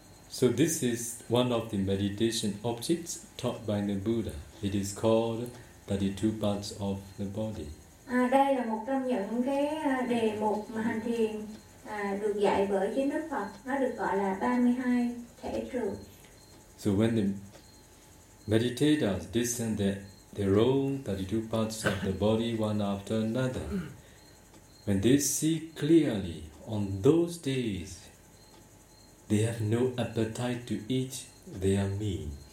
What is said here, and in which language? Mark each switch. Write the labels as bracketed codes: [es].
[en] So this is one of the meditation objects taught by the Buddha. It is called 32 parts of the body. [vi] Đây là một trong những cái đề mục mà hành thiền được dạy bởi chính Đức Phật. Nó được gọi là 32 thể trược. [en] So when the meditators descend their own 32 parts of the body one after another, when they see clearly on those days, they have no appetite to eat their meal.